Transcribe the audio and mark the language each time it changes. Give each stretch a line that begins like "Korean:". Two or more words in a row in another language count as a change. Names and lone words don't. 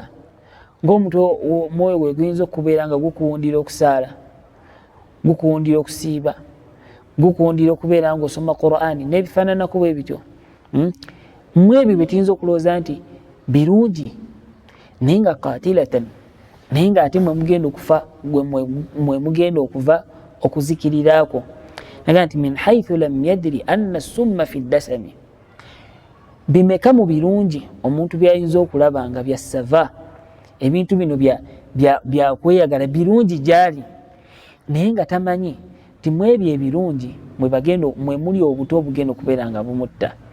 Ganda: Ng'omutwe omwoyo gwe guyinza okubeera nga gukuwundira okusaala, gukuwundira okusiiba, gukuwundira okubeera nga osoma Qur'ani n'ebifaananako bwe bityo. Mu ebyo bye tuyinza okulowooza nti birungi, naye nga qatilatan, naye nga ate mwe mugenda okufa, mwe mugenda okuva okuzikiriraako.
Arabic: Naga nti min haythu lam yadri anna as-summa fi ad-dasami.
Ganda: Bimeka mu birungi omuntu byayinza okulaba nga byassava, ebintu bino byakweyagala birungi gyali, naye nga tamanyi ti mu ebyo ebirungi mwe muli obuto obugenda okubeera nga bumutta.